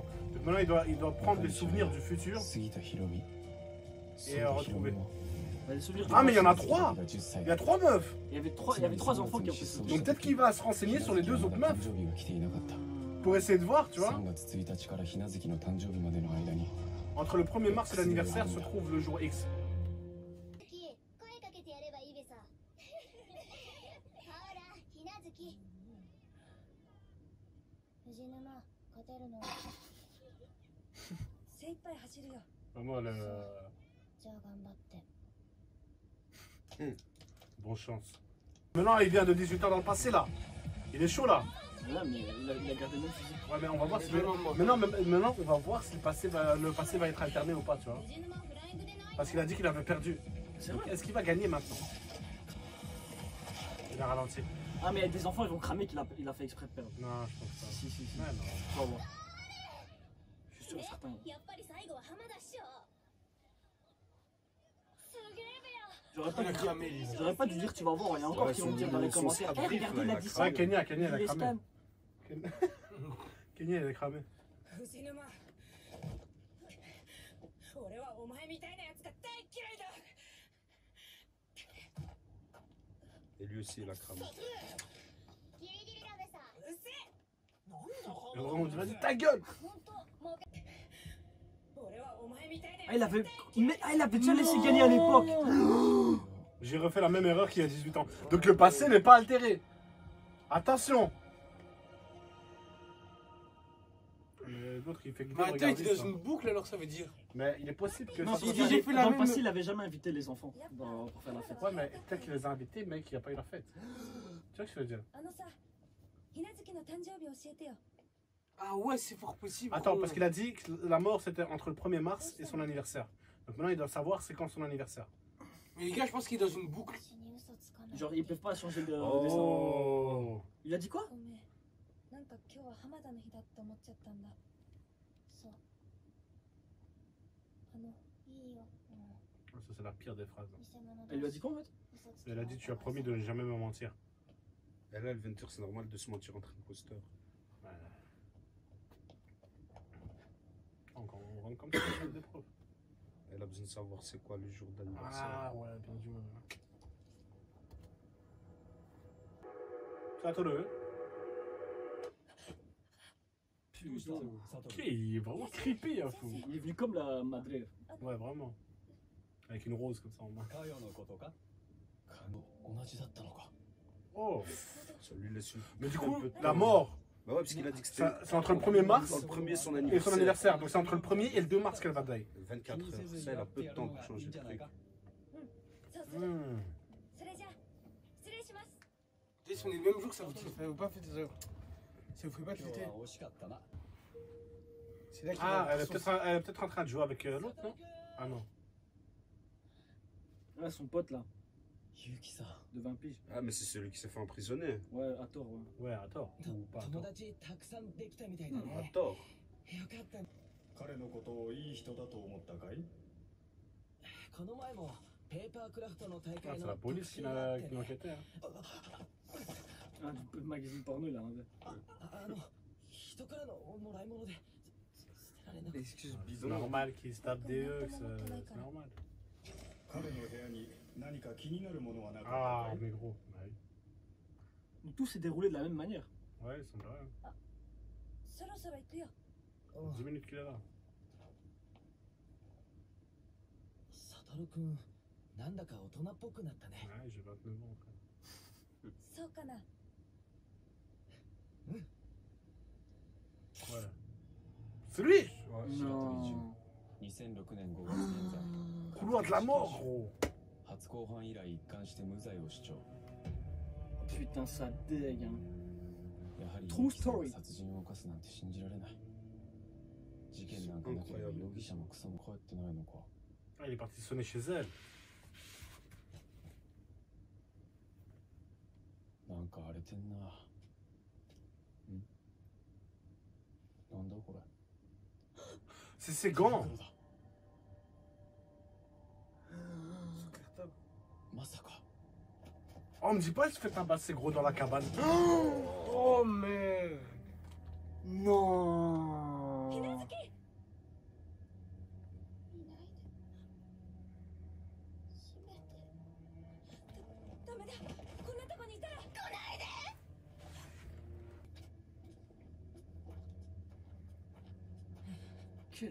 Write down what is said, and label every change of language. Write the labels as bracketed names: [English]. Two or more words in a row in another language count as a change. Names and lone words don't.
[French] Donc maintenant, il doit prendre des souvenirs du futur et retrouver. Ah, mais il y en a 3. Il y a 3 meufs. Il y avait trois enfants qui ont fait ça. Donc peut-être qu'il va se renseigner sur les 2 autres meufs pour essayer de voir, tu vois. Entre le 1er mars et l'anniversaire se trouve le jour X. [Japanese] 声かけてやればいいべさ。ほら、ひなずき。藤沼、勝てるの。精一杯走るよ。 [French] Vraiment, le... [Japanese] じゃあ頑張って。 [French] Bonne chance. Maintenant, il vient de 18 ans dans le passé, là. Il est chaud, là. Là, mais il a gardé le même physique. Ouais, mais on va voir si... Maintenant, on va voir si le passé va être alterné ou pas, tu vois. [Japanese] 藤沼フライングでない。 [French] Parce qu'il a dit qu'il avait perdu. C'est Donc, vrai. est-ce qu'il va gagner maintenant? Il a ralenti. Ah, mais il y a des enfants, ils vont cramer qu'il a fait exprès de perdre. Non, je pense pas. Si. Ouais, non. Tu vas voir. Je suis sûr et certain. [Japanese] やっぱり最後は浜田師匠。すげえべや。 [French] J'aurais pas dû dire tu vas voir, il y a encore Ouais, qui vont son- dire dans les son commentaires. scrap Eh, vif, regardez, là, il a il a dit ça. Ouais, Kenya, il a Il est cramé. stan. Kenya, il a cramé. [Japanese] 藤沼俺はお前みたいなやつが大嫌いだ [French] Et lui aussi, il a cramé. [Japanese] ギリギリだべさ。うるせえなんだ [French] On dirait, vas-y, ta gueule! [Japanese] 本当もう。俺はお前みたいな [French] Ah, [Japanese] やつ [French] il avait déjà laissé gagner à l'époque. J'ai refait la même erreur qu'il y a 18 ans. Donc le passé n'est pas altéré. Attention! Mais l'autre, il fait que Mais attends, il regarder était ça. dans une boucle alors ça veut dire. Mais il est possible que Non, ça parce soit- il dit- fait la dans le même- passé, il avait jamais invité les enfants pour faire la fête. Ouais, mais peut-être qu'il les a invités, mais qu'il n'y a pas eu la fête. Tu vois ce que je veux dire? [Japanese] あのさ、ひなずきの誕生日教えてよ。 [French] Ah ouais, c'est fort possible. Attends, gros. parce qu'il a dit que la mort c'était entre le 1er mars et son anniversaire. Donc maintenant il doit savoir c'est quand son anniversaire. Mais les gars, je pense qu'il est dans une boucle. [Japanese] 私に嘘つかない。 [French] Genre, ils peuvent pas changer de dessin. Oh! Il a dit quoi? [Japanese] ごめん。なんか今日は浜田の日だって思っちゃったんだ。そう。いいよ。 [French] Ça c'est la pire des phrases. [Japanese] 偽物だし [French] Elle lui a dit quoi en fait? [Japanese] 嘘つき [French] Elle a dit tu as promis de ne jamais me mentir. Et là, elle vient de dire c'est normal de se mentir entre imposteurs. Ouais. Encore, on rentre comme ça dans des profs. Elle a besoin de savoir c'est quoi le jour d'anniversaire. Ah ouais, bien joué. C'est à toi le. Putain. Ok, il est vraiment creepy à fou. Il est venu comme [Spanish] la madre. [French] Ouais, vraiment. Avec une rose comme ça en main. [Japanese] かよのことか同じだったのか [French] Oh! Ça lui laisse une... Mais du coup, un peu de la temps. mort, Bah ouais, parce qu'il a dit que c'était. c'est entre le 1er mars Dans le premier, son et anniversaire. son anniversaire. Donc c'est entre le 1er et le 2 mars qu'elle va die. 24 heures. Ça, elle a peu de temps pour changer de truc. [Japanese] そうする。 Hmm. それじゃあ失礼します。 [French] Et si on est le même jour, ça vous pas fait des heures. Ça vous fait pas [Japanese] 今日 [French] tilter. [Japanese] は惜しかったな [French] C'est là qu'il Ah, va- elle est peut-être en train de jouer avec l'autre, non? Ah non. Ouais, son pote là, [Japanese] ゆきさん [French] de 20 piges. Ah, mais c'est celui qui s'est fait emprisonner. Ouais, à tort, ouais. Ouais, à tort. Ou pas à [Japanese] 友 [French] tort. [Japanese] 達たくさんできたみたいだ [French] À [Japanese] ね [French] tort. [Japanese] よかった。彼のことをいい人だと思ったかい？この前もペーパークラフトの大 [French] Ah, [Japanese] 会 [French] c'est [Japanese] の [French] la police qui [Japanese] 特集があって [French] qui [Japanese] ね [French] l'enquêtait. Hein. Ah, du magazine porno, il a enlevé. [Japanese] あの人からのもらい物で捨てられなくて [French] Excuse C'est bidon. normal qu'ils se tapent des eux, c'est normal. [Japanese] 彼の部屋に何か気になるものはなかった [French] Ah, [Japanese] かい？ [French] mais gros. Bah oui. Donc tout s'est déroulé de la même manière. Ouais, il semblerait. Hein. [Japanese] そろそろ行くよ。 [French] 10 minutes qu'il est là. [Japanese] サトルくんなんだか大人っぽくなったね [French] Ouais, j'ai 29 ans. Frère. [Japanese] そうかな。 [French] Ouais. C'est lui! Ouais, Non. [Japanese] 2006 年5月現在 [French] Couloir de la mort, gros! [Japanese] 初公判以来一貫して無罪を主張 [French] Putain, ça dégue, hein. [Japanese] やはり [English] True story [Japanese] 殺人を犯すなんて信じられない事件なんかなければ容疑者もクソも帰ってないのか [French] Ah, il est parti sonner chez elle. [Japanese] なんか荒れてんな。なんだこれ。 [French] C'est ses gants! [Japanese] まさか。 [French] Oh, me dis pas, il se fait tabasser gros dans la cabane. Oh, mais. Non. [Japanese] ひなずき。いないで。閉めて。ダメだ。こんなとこにいたら来ないで。 [French] Quelle